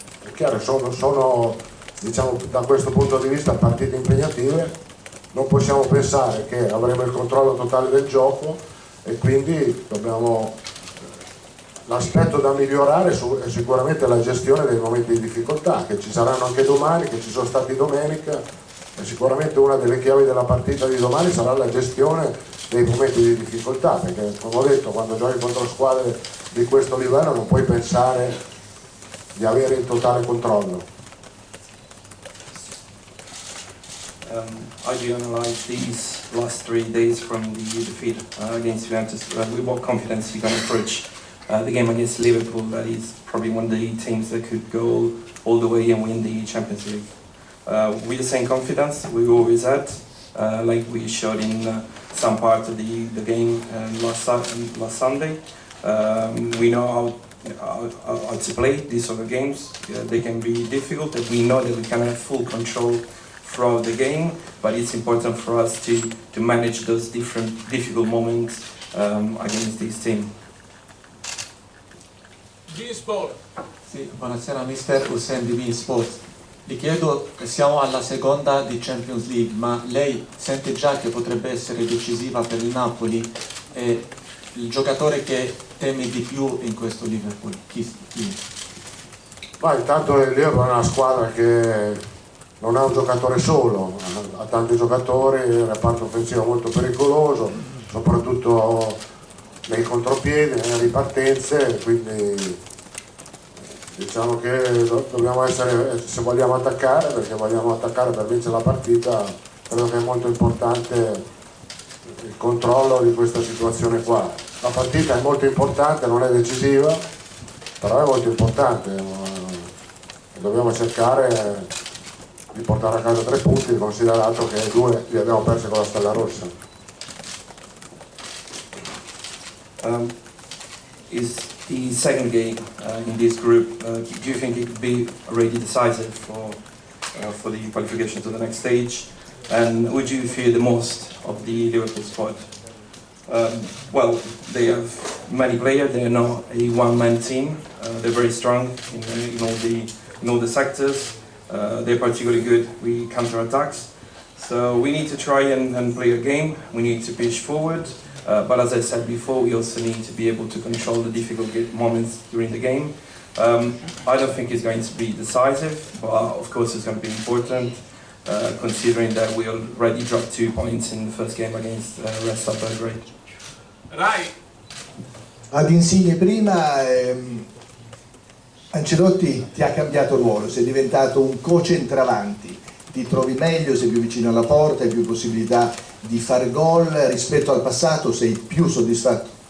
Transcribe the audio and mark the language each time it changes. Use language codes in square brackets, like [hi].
[it] È chiaro, sono diciamo, da questo punto di vista partite impegnative, non possiamo pensare che avremo il controllo totale del gioco e quindi l'aspetto da migliorare è sicuramente la gestione dei momenti di difficoltà, che ci saranno anche domani, che ci sono stati domenica. E sicuramente una delle chiavi della partita di domani sarà la gestione dei momenti di difficoltà, perché come ho detto, quando giochi contro squadre di questo livello non puoi pensare di avere il totale controllo. [en] How do you analyze these last 3 days from the defeat against Juventus? With what confidence you can approach the game against Liverpool, that is probably one of the teams that could go all the way and win the Champions League? With the same confidence we always had, like we showed in some part of the game last Sunday. We know how to play these sort of games. They can be difficult, and we know that we can have full control throughout the game, but it's important for us to manage those difficult moments against this team. [it] Sport. Sì, buonasera mister Hussein di Sport. Vi chiedo, siamo alla seconda di Champions League, ma lei sente già che potrebbe essere decisiva per il Napoli? E il giocatore che teme di più in questo Liverpool? Chi? Ma intanto il Liverpool è una squadra che non ha un giocatore solo, ha tanti giocatori, il reparto offensivo molto pericoloso, soprattutto nei contropiedi, nelle ripartenze, quindi diciamo che dobbiamo essere, se vogliamo attaccare, perché vogliamo attaccare per vincere la partita, credo che è molto importante il controllo di questa situazione qua. La partita è molto importante, non è decisiva, però è molto importante. Dobbiamo cercare di portare a casa 3 punti, considerato che 2 li abbiamo persi con la Stella Rossa. [en] Is the second game in this group, do you think it could be already decisive for the qualification to the next stage? And who do you fear the most of the Liverpool squad? Well, they have many players. They are not a one-man team. They're very strong in all the sectors. They're particularly good with counter-attacks. So we need to try and play a game. We need to push forward. But as I said before, we also need to be able to control the difficult moments during the game. I don't think it's going to be decisive, but of course it's going to be important, considering that we already dropped 2 points in the first game against Red Star Belgrade. [it] Ad Insigne prima, Ancelotti ti ha cambiato ruolo, sei diventato un co-centravanti, ti trovi meglio, sei più vicino alla porta, hai più possibilità di fare gol rispetto al passato, sei più soddisfatto?